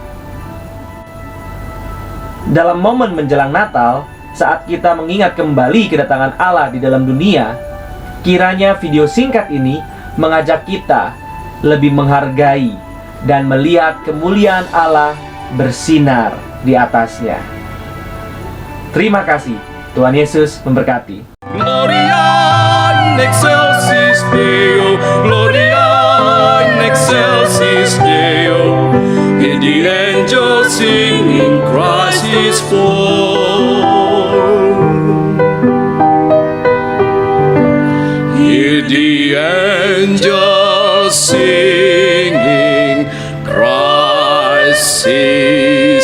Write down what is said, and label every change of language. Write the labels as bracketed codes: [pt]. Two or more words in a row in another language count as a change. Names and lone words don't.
[id] Dalam momen menjelang Natal, saat kita mengingat kembali kedatangan Allah di dalam dunia, kiranya video singkat ini mengajak kita lebih menghargai dan melihat kemuliaan Allah bersinar di atasnya. Terima kasih. Tuhan Yesus memberkati. [la] Gloria in excelsis Deo, Gloria in excelsis Deo. [en] Hear the angels singing, Christ is born. Hear the angels singing, Christ is